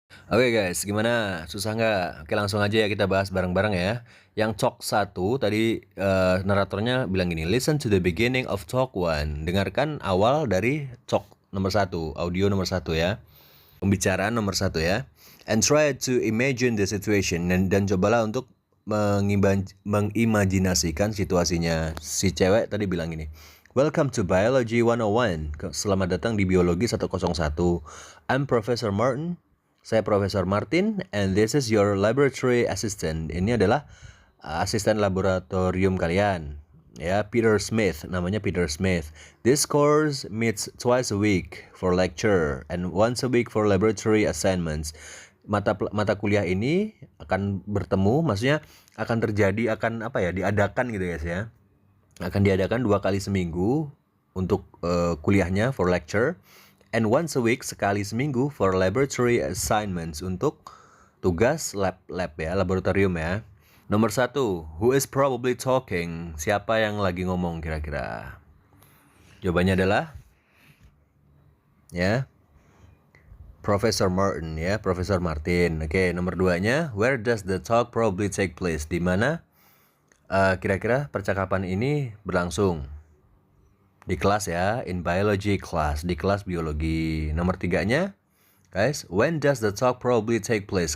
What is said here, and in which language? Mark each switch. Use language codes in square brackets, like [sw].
[id] Oke guys, gimana? Susah nggak? Oke, langsung aja ya kita bahas bareng-bareng ya. Yang talk 1 tadi naratornya bilang gini, [en] listen to the beginning of talk 1. [id] Dengarkan awal dari talk nomor 1, audio nomor 1 ya. Pembicaraan nomor 1 ya. [en] And try to imagine the situation. [id] Dan cobalah untuk mengimajinasikan situasinya. Si cewek tadi bilang gini, [en] welcome to Biology 101. [id] Selamat datang di Biologi 101. [en] I'm Professor Martin. [id] Saya Profesor Martin, [en] and this is your laboratory assistant. [id] Ini adalah asisten laboratorium kalian. Ya, Peter Smith, namanya Peter Smith. [en] This course meets twice a week for lecture and once a week for laboratory assignments. [id] Mata kuliah ini akan bertemu, maksudnya akan terjadi, diadakan gitu guys ya. Akan diadakan 2 kali seminggu untuk kuliahnya [en] for lecture. And once a week, [id] sekali seminggu [en] for laboratory assignments, [id] untuk tugas lab ya, laboratorium ya. Nomor 1, [en] who is probably talking? [id] Siapa yang lagi ngomong kira-kira? Jawabannya adalah ya Professor Martin ya, Profesor Martin. [en] Oke, nomor 2-nya, where does the talk probably take place? [id] Di mana kira-kira percakapan ini berlangsung? Di kelas ya, [en] in biology class, [id] di kelas biologi. [en] Nomor 3-nya, guys, when does the talk probably take place?